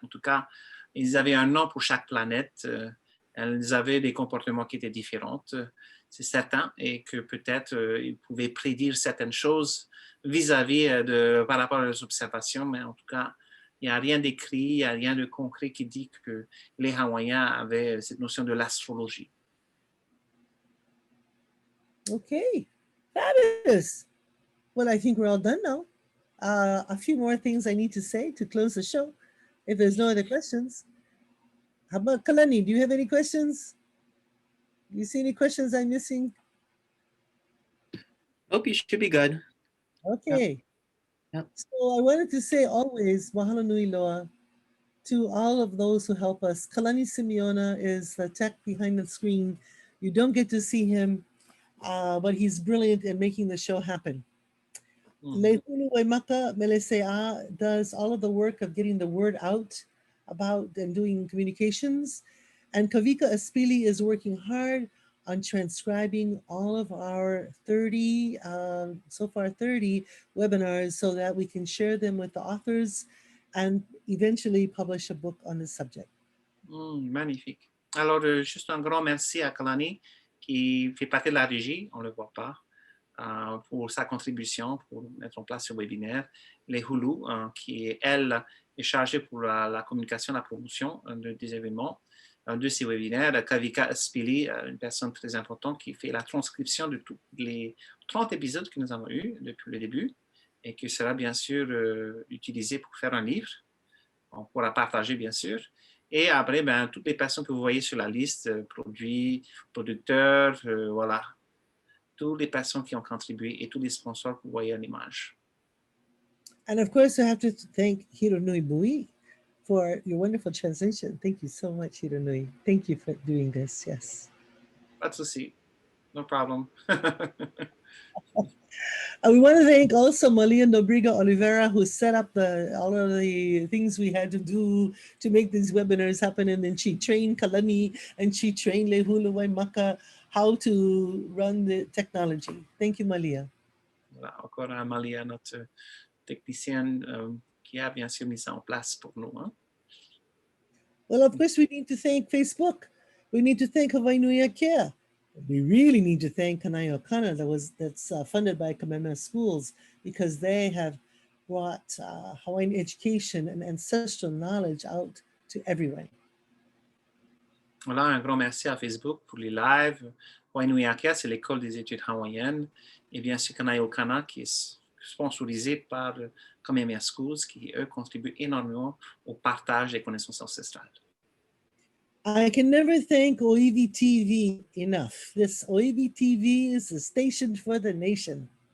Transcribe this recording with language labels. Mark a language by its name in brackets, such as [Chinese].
[French] En tout cas, ils avaient un nom pour chaque planète. Elles avaient des comportements qui étaient différents, c'est certain, et que peut-être ils pouvaient prédire certaines choses vis-à-vis par rapport à leurs observations, mais en tout cas, il n'y a rien d'écrit, il n'y a rien de concret qui dit que les Hawaïens avaient cette notion de l'astrologie. [English] Okay, fabulous. Well, I think we're all done now. A few more things I need to say to close the show, if there's no other questions. How about Kalani? Do you have any questions? Do you see any questions I'm missing? Nope, you should be good. Okay. Yep. So I wanted to say always, mahalo nui loa to all of those who help us. Kalani Simeona is the tech behind the screen. You don't get to see him, but he's brilliant in making the show happen. Lihua Maka Meleisea does all of the work of getting the word out about and doing communications. And Kavika Aspili is working hard on transcribing all of our 30, so far 30 webinars so that we can share them with the authors and eventually publish a book on the subject. [French] Magnifique. Alors, juste un grand merci à Kalani qui fait partie de la régie, on ne le voit pas, pour sa contribution, pour mettre en place ce webinaire. Les Hulu, qui, elle, est chargée pour la communication, la promotion des événements, de ces webinaires. Kavika Aspili, une personne très importante qui fait la transcription de tous les 30 épisodes que nous avons eus depuis le début et qui sera bien sûr utilisé pour faire un livre. On pourra partager bien sûr. Et après, ben, toutes les personnes que vous voyez sur la liste, produits, producteurs, voilà, toutes les personnes qui ont contribué et tous les sponsors que vous voyez à l'image. [English] And of course, I have to thank Hironui Bouit for your wonderful translation. Thank you so much, Hironui. Thank you for doing this, yes. [French] Pas de souci. [English] No problem. We want to thank also Malia Nobrega-Olivera, who set up all of the things we had to do to make these webinars happen. And then she trained Kalani and she trained Lehua Maka how to run the technology. Thank you, Malia. [French] Voilà, encore à Malia, notre technicienne qui a bien sûr mis ça en place pour nous. Hein? [English] Well, of course, we need to thank Facebook. We need to thank Hawaiʻinuiatea. We really need to thank Kanaʻi Okana that's funded by Kameʻeleihiwa Schools, because they have brought Hawaiian education and ancestral knowledge out to everyone. [French] Voilà, un grand merci à Facebook pour les lives. Hawaiʻinuiatea, c'est l'école des études hawaïennes. Et bien sûr, Kanaʻi Okana, qui est sponsorisé par Kameʻeleihiwa Schools, qui, eux, contribuent énormément au partage des connaissances ancestrales. [English] I can never thank Oiwi TV enough. This Oiwi TV is a station for the nation.